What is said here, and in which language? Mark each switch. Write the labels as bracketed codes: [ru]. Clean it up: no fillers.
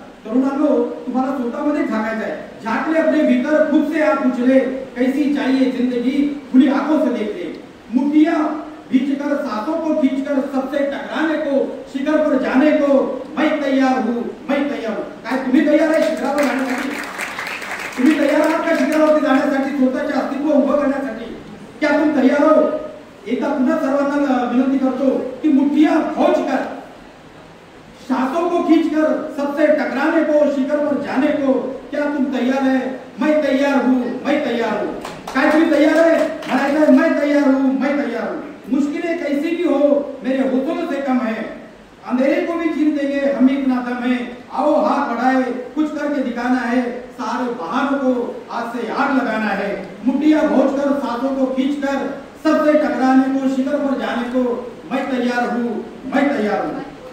[mr] तरुणांनो, तुम्हाला स्वतःमध्ये झाकायचं आहे। [hi] झाकले अपने भीतर, खुद से आप पूछले, कैसी चाहिए जिंदगी, खुली आंखों से देख ले। मुट्ठियां भींचकर, सांसों को खींचकर, सबसे टकराने को, शिखर पर जाने को मैं तैयार हूँ, मैं तैयार हूँ। [mr] काय तुम्ही तयार आहे शिखरावर जाण्यासाठी? तुम्ही तयार आहात का शिखरावरती जाण्यासाठी, स्वतःचे अस्तित्व उभं करण्यासाठी? [hi] क्या तुम तैयार हो? [mr] एकदा पुन्हा सर्वांना विनंती करतो की [hi] मुट्ठियां फौज कर, सांसों को खींचकर, सबसे टकराने को, शिखर पर जाने को। क्या तुम तैयार है? मैं तैयार हूँ, मैं तैयार हूँ। [mr] काय तुम्ही [hi] तैयार है? [mr] म्हणायचं आहे, [hi] मैं तैयार हूँ, मैं तैयार हूँ। मुश्किलें कैसी भी हो मेरे हौसलों से कम है, अंधेरे को भी चीर देंगे हम एक ना दम है। आओ हाथ बढ़ाए, कुछ करके दिखाना है, सारे बहानों को आज से आग लगाना है। मुट्ठियां भोंचकर, सांसों को खींचकर, सबसे टकराने को, शिखर पर जाने को मैं तैयार हूँ, मैं तैयार हूँ।